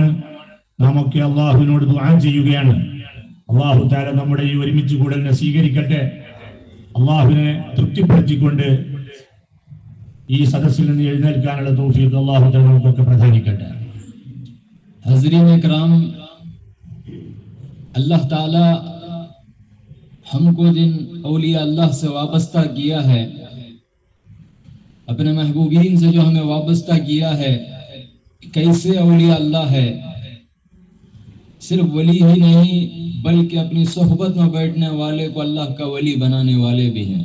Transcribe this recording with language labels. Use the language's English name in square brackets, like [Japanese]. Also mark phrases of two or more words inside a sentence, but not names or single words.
[Malayalam] നാം ഒക്കെ അല്ലാഹുവിനോട് ദുആ ചെയ്യുകയാണ്, [Arabic] الله تعالى [Malayalam] നമ്മുടെ ഈ ഒരുമിച്ച് കൂടലിനെ സ്വീകരിക്കട്ടെ. അല്ലാഹുവിനെ തൃപ്തിപ്പെടുത്തിക്കൊണ്ട് ഈ സദസ്സിൽ നിന്ന് എഴുന്നേൽക്കാനുള്ള തൗഫീഖ് [Arabic] الله تعالى [Malayalam] നമുക്കൊക്കെ പ്രദാനിക്കട്ടെ. [Urdu] حضرین اکرام، اللہ تعالی ہم کو جن اولیاء اللہ سے وابستہ کیا ہے، اپنے محبوبین سے جو ہمیں وابستہ کیا ہے، کیسے اولیاء اللہ ہے، صرف ولی ہی نہیں بلکہ اپنی صحبت میں بیٹھنے والے کو اللہ کا ولی بنانے والے بھی ہیں۔